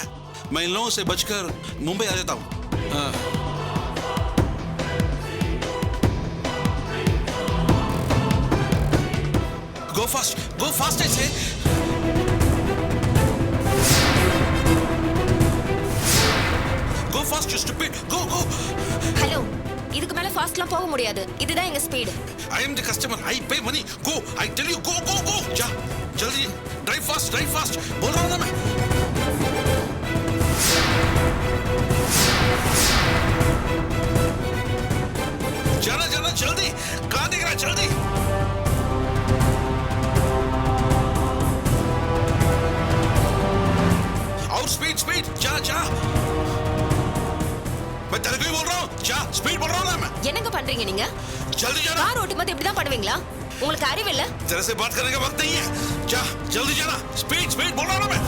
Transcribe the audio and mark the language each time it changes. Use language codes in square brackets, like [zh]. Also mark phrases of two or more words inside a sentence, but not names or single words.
[hi] मैं इन लोगों से बचकर मुंबई आ जाता हूँ. [en] Go fast, go fast I say. Go fast, you stupid. Go, go. [ta] ஹலோ, இதுக்கு மேல ஃபாஸ்ட்லாம் போக முடியாது. இதுதான் எங்க ஸ்பீடு. [en] I am the customer. I pay money. Go. I tell you, go, go, go. [hi] जा, जल्दी. [en] Drive fast, drive fast. [hi] बोल रहा हूँ ना मैं. जाना, जाना, जल्दी. कहाँ दिख रहा है? जल्दी. और स्पीड, स्पीड. जा, जा. मैं तेरे को ही बोल रहा हूँ. जा, स्पीड बोल रहा हूँ ना मैं. [ta] என்னங்க பண்றீங்க நீங்க? [hi] जल्दी जाना. [ta] கார் ஓட்டும்போது இப்படி தான் பண்ணுவீங்களா? உங்களுக்கு அறிவு இல்ல? [hi] तेरे से बात करने का वक्त नहीं है. जा, जल्दी जाना. स्पीड, स्पीड बोल रहा हूँ ना मैं.